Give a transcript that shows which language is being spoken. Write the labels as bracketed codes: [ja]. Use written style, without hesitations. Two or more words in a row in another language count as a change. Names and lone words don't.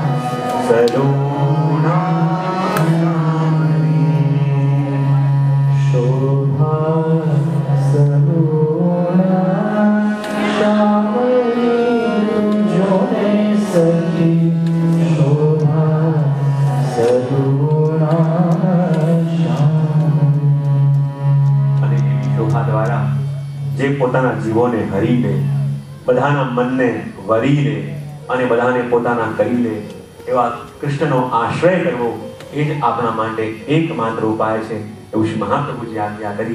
[bra] करुणा सामनी शोभा करुणा सामनी तुझे सखी शोभा करुणा सामनी [gu] અને એવી શોભા દ્વારા જે પોતાના જીવોને હરી લે, બધાના મનને વરી લે અને બધાને પોતાના કરી લે એવા કૃષ્ણનો આશ્રય કરવો એ જ આપણા માટે એકમાત્ર ઉપાય છે એવું શ્રી મહાપ્રભુજી આજ્ઞા કરી.